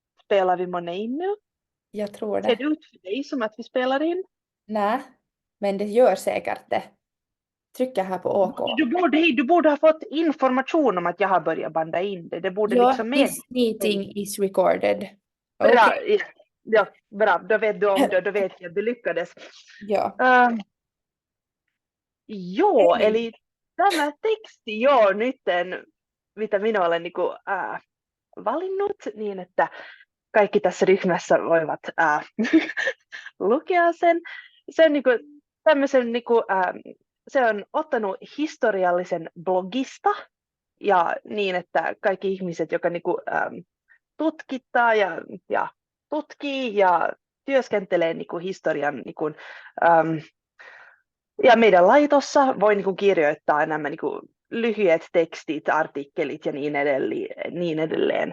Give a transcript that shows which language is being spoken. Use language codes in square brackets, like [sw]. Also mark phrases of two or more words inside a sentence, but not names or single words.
[sv] spelar vi månne in nu? Jag tror Ser det. det ut för dig som att vi spelar in? Nej, men det gör säkert det. Trycker här på OK. Du borde ha fått information om att jag har börjat banda in det. Det borde Ja, liksom med. [en] this meeting is recorded. [sv] Bra, Okej. ja, bra. Då vet du om det, då vet jag att du lyckades. Ja. [fi] Joo, eli tämä teksti on nyt, mitä minä olen valinnut niin, että kaikki tässä ryhmässä voivat lukea sen. Se on, se on ottanut historiallisen blogista ja niin, että kaikki ihmiset, jotka tutkittaa ja tutkii ja työskentelee historian ja meidän laitossa voi kirjoittaa nämä lyhyet tekstit, artikkelit ja niin edelleen.